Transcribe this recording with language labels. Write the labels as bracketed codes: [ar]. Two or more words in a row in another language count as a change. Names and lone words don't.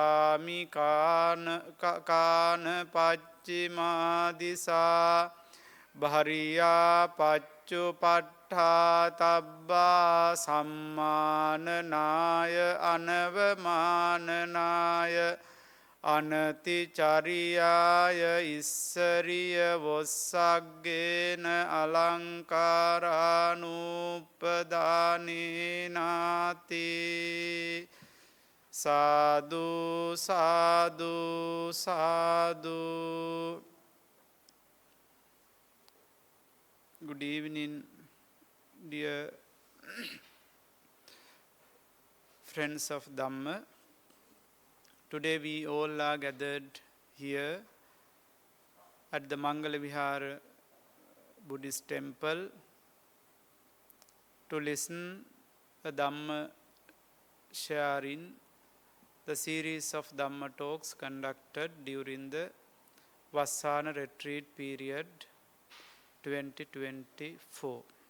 [pi] sāmikāna paccimādisā bhariya paccupaṭṭhā tabbā sammānanāya anavamānanāya Anaticariyaya issariya vossagena alankaranupadaninati. Sadhu, sadhu, sadhu. [en] Good evening, dear friends of Dhamma. Today we all are gathered here at the Mangala Vihara Buddhist temple to listen the Dhamma sharing, the series of Dhamma talks conducted during the Vassana retreat period 2024.